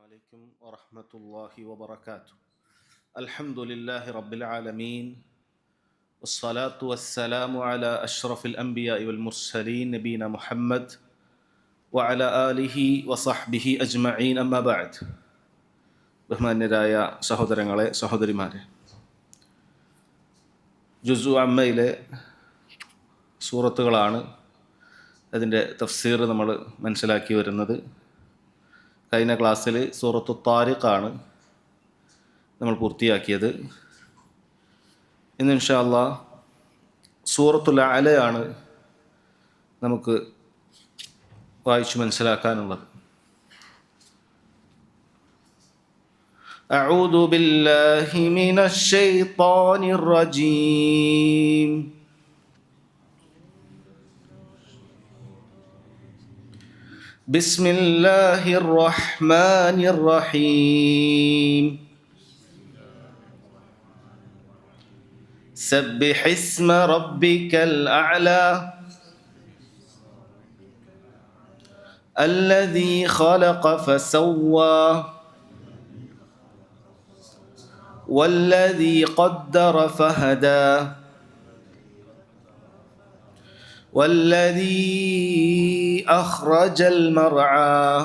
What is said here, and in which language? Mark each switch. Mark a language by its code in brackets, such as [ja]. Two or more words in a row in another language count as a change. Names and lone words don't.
[ar] عليكم ورحمة الله وبركاته. الحمد لله رب العالمين والصلاة والسلام على أشرف الأنبياء والمرسلين نبينا محمد وعلى آله وصحبه أجمعين أما بعد. [ml] ബഹുമാന്യരായ സഹോദരങ്ങളെ സഹോദരിമാരെ, ജുസു അമ്മയിലെ സൂറത്തുകളാണ് അതിൻ്റെ തഫ്സീർ നമ്മൾ മനസ്സിലാക്കി വരുന്നത്. കഴിഞ്ഞ ക്ലാസ്സിൽ സൂറത്തു താരിഖാണ് നമ്മൾ പൂർത്തിയാക്കിയത്. ഇന്ന് [ar] إن شاء الله [ml] സൂറത്തുൽ അലയാണ് നമുക്ക് വായിച്ചു മനസ്സിലാക്കാനുള്ളത്. [ar] أعوذ بالله من الشيطان الرجيم. بسم الله الرحمن الرحيم. سبح اسم ربك الأعلى الذي خلق فسوى والذي قدر فهدى والذي أخرج المرعى